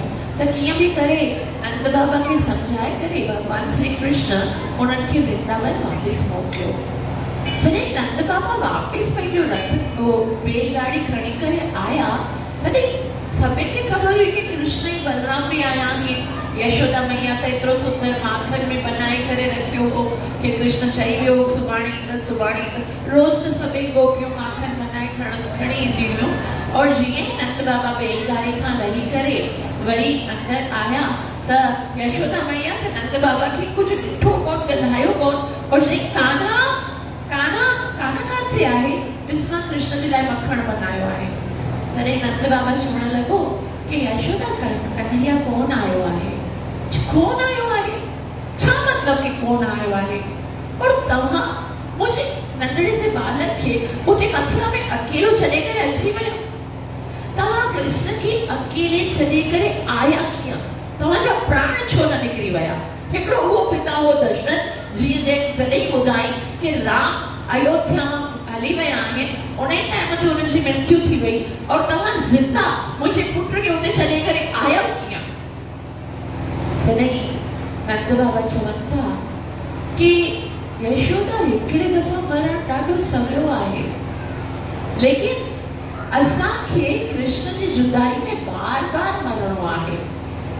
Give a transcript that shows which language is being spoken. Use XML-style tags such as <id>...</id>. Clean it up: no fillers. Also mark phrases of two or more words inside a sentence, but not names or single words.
<sd>त कीअं बि करे नंद बाबा खे सम्झाए करे भगवान श्री कृष्ण उन्हनि खे वृंदावन वापसि मोकिलियो। जॾहिं नंद बाबा वापसि पंहिंजो रथ बैलगाड़ी खणी करे आया, तॾहिं सभिनि खे ख़बर हुई कि कृष्ण ऐं बलराम बि आया आहिनि। यशोदा मैया त एतिरो सुंदर माखन में बनाए करे रखियो हो कि कृष्ण चई वियो सुभाणे ईंदसि। रोज़ त सभई गोपियूं माखन बनाए खणी ईंदियूं हुयूं और जीअं ई नंद बाबा बैलगाड़ी खां लही करे वरी अंदरि आया त यशोदा मैया त नंद बाबा खे कुझु ॾिठो कोन, ॻाल्हायो कोन और चई कान्हा काथे आहे, ॾिस मां कृष्ण जे लाइ मखण बनायो आहे। तॾहिं नंद बाबा चवण लॻो कि यशोदा कन्हैया कोन आयो आहे। कोन आयो आहे? छा मतलब कि कोन आयो आहे? और तव्हां मुंहिंजे नंढड़े से बालक खे उते मथुरा में अकेलो छॾे करे अची वियो? तव्हां कृष्ण खे अकेले छॾे करे आया कीअं? तव्हांजा प्राण छो न निकिरी विया? हिकिड़ो उहो पिता हो दशरथ जीअं जॾहिं ॿुधाई कि राम अयोध्या मां हली विया आहिनि, उन टाइम ते हुननि जी मृत्यु थी वई और तव्हां ज़िंदा मुंहिंजे पुट खे उते छॾे करे आया कीअं? तॾहिं नंद बाबा चवनि था कि यशोदा हिकिड़े दफ़ा मरण ॾाढो सवलो आहे, लेकिन असांखे कृष्ण जी जुदाई में बार बार मरणो आहे।</sd>